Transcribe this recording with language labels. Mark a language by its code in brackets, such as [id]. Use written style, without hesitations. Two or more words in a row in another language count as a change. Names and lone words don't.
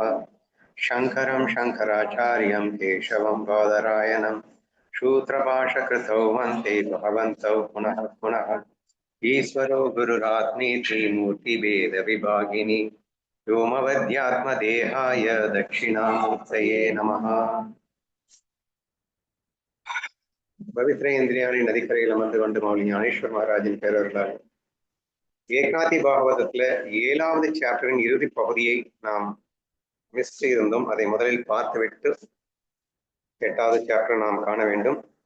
[sa] शङ्करं शङ्कराचार्यं केशवं बादरायणं सूत्रभाषकृतौ वन्दे भगवन्तौ पुनः पुनः। ईश्वरो गुरुरात्मेति मूर्तिभेदविभागिनि व्योमवद्यात्मदेहाय दक्षिणामूर्तये नमः। [ta] பவித்ர இந்திரியாவின் நதிக்கரையில் அமர்ந்து கொண்டு மௌலி ஞானேஸ்வர் மகாராஜின் பேரர்களால் ஏகாதி பாகவதத்துல 7வது சாப்டரின் இறுதி பகுதியை நாம் மிஸ் செய்திருந்தோம். அதை முதலில் பார்த்துவிட்டு 8வது சாப்டர் நாம் காண வேண்டும்.